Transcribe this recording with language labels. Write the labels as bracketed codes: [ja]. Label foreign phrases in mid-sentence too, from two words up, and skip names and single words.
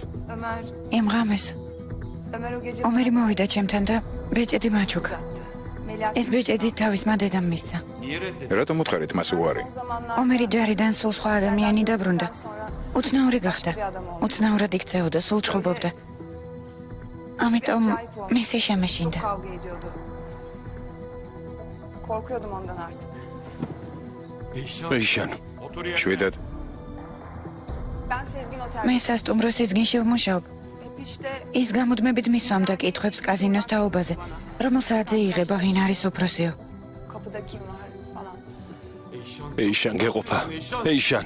[ka] იმ ღამეს ომერი მოვიდა ჩემთან და ბეჭედი მაჩუქა. ეს ბეჭედი თავისმა დედამ მისცა. რატომ უთხარით მას უარი? ომერი ჯარიდან სულ სხვა ადამიანი დაბრუნდა. უცნაური გახდა. უცნაურად იქცეოდა, სულ ჩხუბობდა. ამიტომ მისი შემეშინდა. [tr] Korkuyordum ondan artık. [ka] ეიშან. შვიდად. [tr] Ben Sezgin Otel. [ka] მე სასტუმრო სიზგინში ვმუშაობ. ის გამუდმებით მისვამდა კითხვებს კაზინოს თაობაზე, რომელ საათზე იღება, ვინ არის უფროსიო. ეიშან გეყოფა. ეიშან.